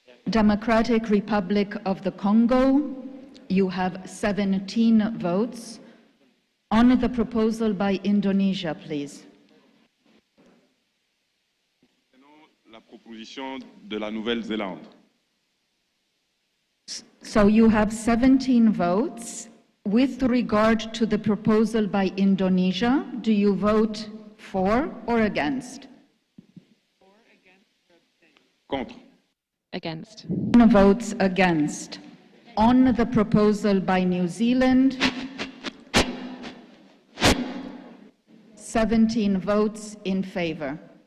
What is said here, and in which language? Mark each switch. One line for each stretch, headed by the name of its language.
English: Democratic Republic of the Congo, you have 17 votes. On the proposal by Indonesia, please.
French: La proposition de la Nouvelle-Zélande.
English: So you have 17 votes. With regard to the proposal by Indonesia, do you vote for or against?
French: Contre.
English: Against. Votes against. On the proposal by New Zealand, 17 votes in favor.